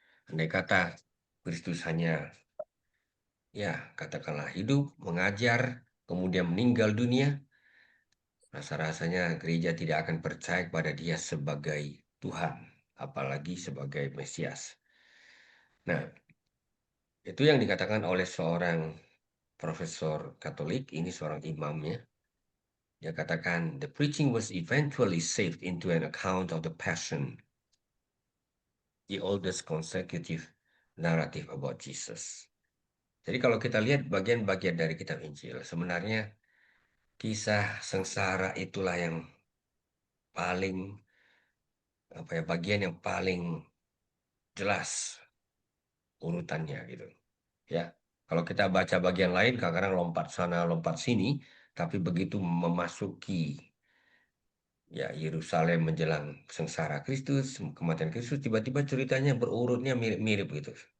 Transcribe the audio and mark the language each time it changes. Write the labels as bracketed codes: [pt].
[id] Andai kata Kristus hanya ya katakanlah hidup, mengajar, kemudian meninggal dunia, rasa-rasanya gereja tidak akan percaya kepada dia sebagai Tuhan, apalagi sebagai Mesias. Nah, itu yang dikatakan oleh seorang profesor Katolik, ini seorang imamnya. Dia katakan, [en] the preaching was eventually saved into an account of the passion. the oldest consecutive narrative about Jesus. [id] Jadi kalau kita lihat bagian-bagian dari kitab Injil, sebenarnya kisah sengsara itulah yang paling bagian yang paling jelas urutannya gitu. Ya. Kalau kita baca bagian lain kadang-kadang lompat sana lompat sini, tapi begitu memasuki ya Yerusalem menjelang sengsara Kristus, kematian Kristus, tiba-tiba ceritanya berurutnya mirip-mirip gitu.